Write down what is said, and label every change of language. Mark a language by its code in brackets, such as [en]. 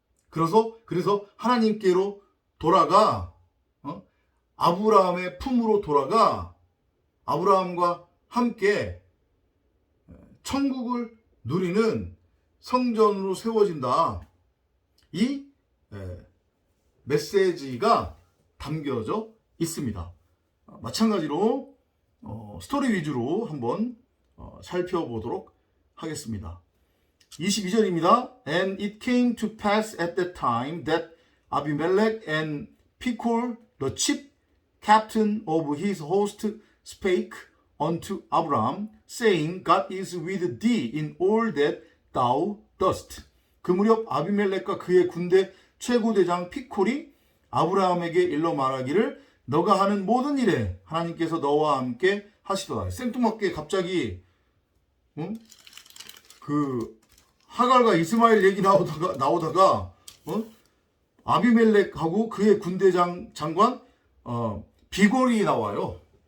[ko] 그래서 하나님께로 돌아가, 아브라함의 품으로 돌아가 아브라함과 함께 천국을 누리는 성전으로 세워진다. 이 메시지가 담겨져 있습니다. 마찬가지로 스토리 위주로 한번 살펴보도록 하겠습니다. 22절입니다. [en] And it came to pass at that time that Abimelech and Phicol, the chief captain of his host, spake unto Abraham, saying, God is with thee in all that thou dost. [ko] 그 무렵 아비멜렉과 그의 군대 최고대장 피콜이 아브라함에게 일러 말하기를 너가 하는 모든 일에 하나님께서 너와 함께 하시도다. 생뚱맞게 갑자기 그 하갈과 이스마엘 얘기 나오다가 아비멜렉하고 그의 군대 장관 비골이 나와요.